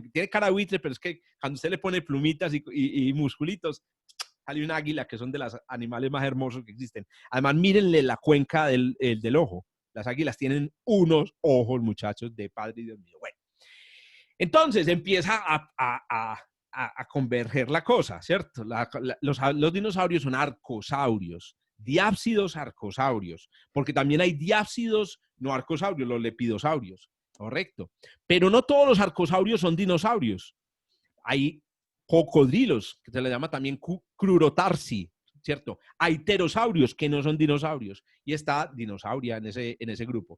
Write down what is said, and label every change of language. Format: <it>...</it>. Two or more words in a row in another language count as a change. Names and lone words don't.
<es>Tiene cara de buitre, pero es que cuando usted le pone plumitas y musculitos, sale un águila, que son de los animales más hermosos que existen. Además, mírenle la cuenca del ojo. Las águilas tienen unos ojos, muchachos, de padre y Dios mío. Bueno, entonces empieza a converger la cosa, ¿cierto? Los dinosaurios son arcosaurios, diápsidos arcosaurios, porque también hay diápsidos no arcosaurios, los lepidosaurios, correcto. Pero no todos los arcosaurios son dinosaurios. Hay cocodrilos, que se le llama también crurotarsi, ¿cierto? Hay pterosaurios que no son dinosaurios y está dinosauria en ese grupo.</es>